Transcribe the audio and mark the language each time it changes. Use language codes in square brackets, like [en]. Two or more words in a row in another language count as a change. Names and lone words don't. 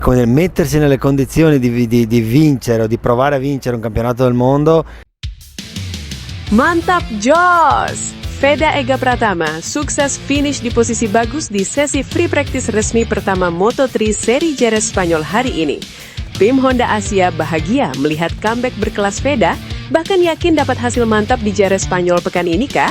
[it] come dire, mettersi nelle condizioni di vincere o di provare a vincere un campionato del mondo. [id] Mantap Jos! Veda Ega Pratama sukses finish di posisi bagus di sesi [en] free practice [id] resmi pertama Moto3 seri Jerez Spanyol hari ini. Tim Honda Asia bahagia melihat comeback berkelas Veda, bahkan yakin dapat hasil mantap di Jerez Spanyol pekan ini kah?